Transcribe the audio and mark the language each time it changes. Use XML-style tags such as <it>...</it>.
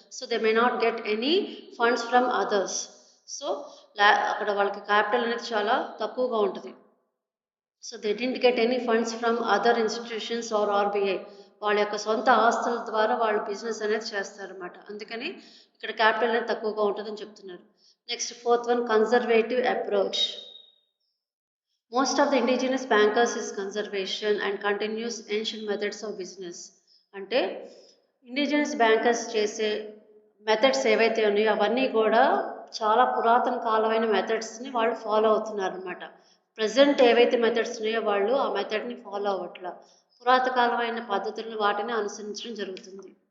<en>So they may not get any funds from others.</en> <te>So అక్కడ వాళ్ళకి capital అనేది చాలా తక్కువగా ఉంటుంది.</te> <en>So they didn't get any funds from other institutions or RBI.</en> <te>వాళ్ళ యొక్క సొంత ఆస్తుల ద్వారా వాళ్ళు బిజినెస్ అనేది చేస్తారన్నమాట. అందుకని ఇక్కడ క్యాపిటల్ అనేది తక్కువగా ఉంటుందని చెప్తున్నారు.</te> <en>Next fourth one, conservative approach. Most of the indigenous bankers is conservation and continues ancient methods of business.</en> <te>అంటే ఇండిజినస్ బ్యాంకర్స్ చేసే మెథడ్స్ ఏవైతే ఉన్నాయో అవన్నీ కూడా చాలా పురాతన కాలమైన మెథడ్స్ని వాళ్ళు ఫాలో అవుతున్నారు అనమాట. ప్రజెంట్ ఏవైతే మెథడ్స్ ఉన్నాయో వాళ్ళు ఆ మెథడ్ని ఫాలో అవ్వట్లా, పురాతకాలమైన పద్ధతులను వాటిని అనుసరించడం జరుగుతుంది.</te>